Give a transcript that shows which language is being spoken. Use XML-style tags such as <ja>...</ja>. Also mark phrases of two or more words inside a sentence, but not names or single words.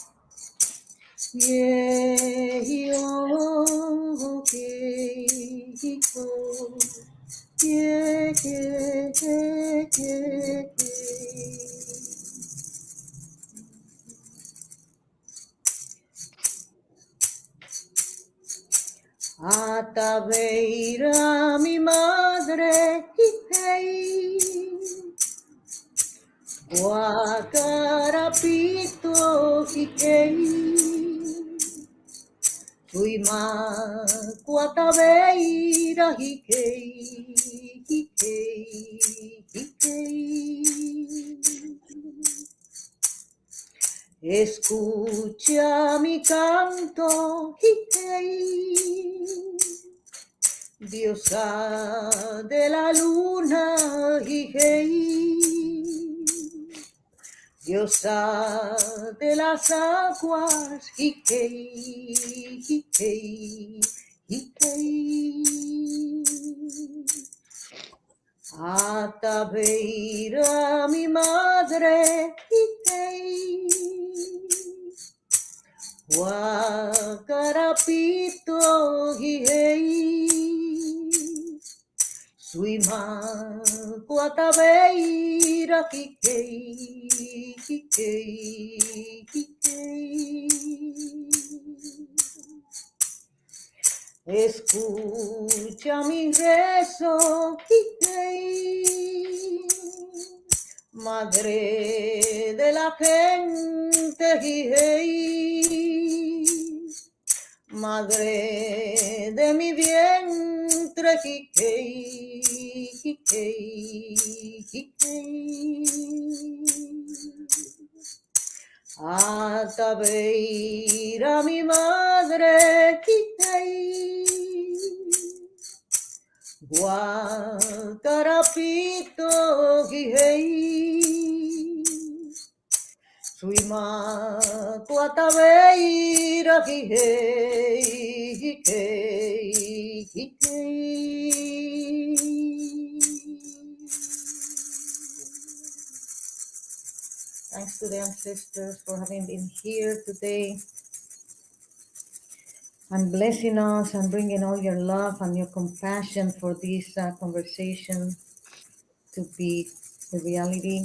<es>Yeah, yo, okay, oh, yeah, yeah, yeah, yeah, yeah. Ataveira, mi madre, hey, guacarapito, hey. Tuima kuataveira hikei, hikei, hikei. Escucha mi canto, hikei. Diosa de la luna, hikei. Diosa de las aguas, Hikei, Hikei, Hikei. Ataveira, mi madre, Hikei. Huacarapito, Hikei. Suima, Guataveira, Hikei, Hikei, Hikei. Escucha mi rezo, Hikei. Madre de la gente, jijei, madre de mi vientre, jijei, jijei, jijei. Hasta ver a mi madre, jijei, Guacarapito, jijei, Suima, Tuatabeira, jijei, jijei, jijei.</es> <en>Thanks to the ancestors for having been here today and blessing us and bringing all your love and your compassion for this conversation to be a reality.</en>